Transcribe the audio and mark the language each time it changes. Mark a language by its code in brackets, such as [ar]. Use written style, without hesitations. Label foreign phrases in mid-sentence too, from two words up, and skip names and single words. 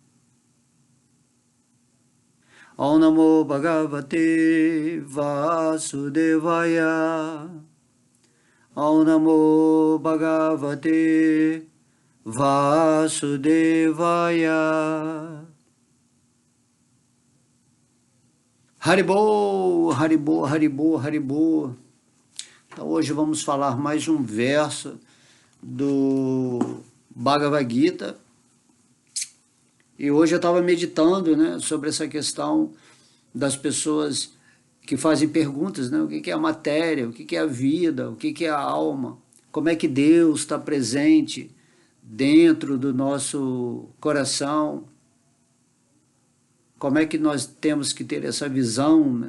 [sa] Om Namo Bhagavate Vasudevaya. Om Namo Bhagavate Vasudevaya. Haribol, Haribol, Haribol, Haribol. [pt] Então hoje vamos falar mais um verso do Bhagavad Gita. E hoje eu estava meditando, né, sobre essa questão das pessoas que fazem perguntas, né? O que é a matéria, o que é a vida, o que é a alma, como é que Deus está presente dentro do nosso coração, como é que nós temos que ter essa visão, né?